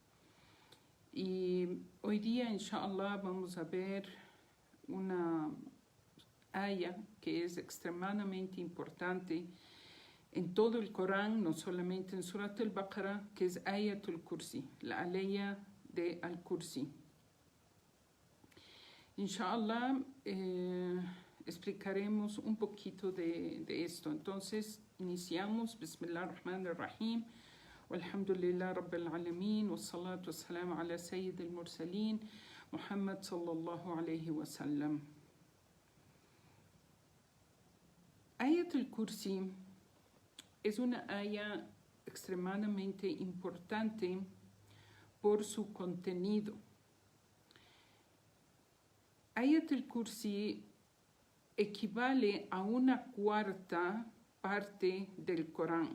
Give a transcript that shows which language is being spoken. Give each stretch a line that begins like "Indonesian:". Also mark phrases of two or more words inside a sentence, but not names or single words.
Spanish: Y hoy día, inshallah, vamos a ver una aya que es extremadamente importante en todo el Corán, no solamente en Surat al-Baqarah, que es Ayatul Kursi, la aleya de Al-Kursi. Inshallah, explicaremos un poquito de esto. Entonces, iniciamos.
Arabic: بسم الله الرحمن الرحيم والحمد لله رب العالمين والصلاة والسلام على سيد المرسلين محمد صلى الله عليه وسلم.
Spanish: Ayatul Kursi es una aya extremadamente importante por su contenido. Ayatul Kursi equivale a una cuarta parte del Corán.